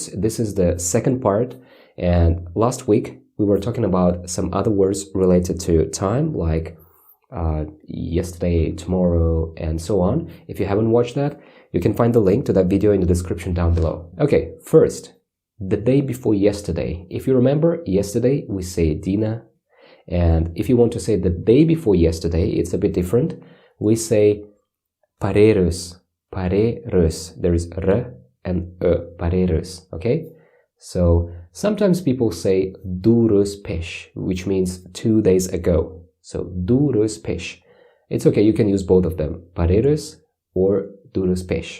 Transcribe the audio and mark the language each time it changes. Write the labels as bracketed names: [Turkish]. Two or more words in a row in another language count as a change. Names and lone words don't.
[English] This is the second part, and last week we were talking about some other words related to time, like yesterday, tomorrow, and so on. If you haven't watched that, you can find the link to that video in the description down below. Okay, first, the day before yesterday. If you remember, yesterday we say dina, and if you want to say the day before yesterday, it's a bit different. We say parerӯз, parerӯz. There is r and parerӯz, okay? So sometimes people say [Tajik] ду рӯз пеш, [English] which means 2 days ago. So [Tajik] ду рӯз пеш. [English] It's okay, you can use both of them, parerӯz or [Tajik] ду рӯз пеш.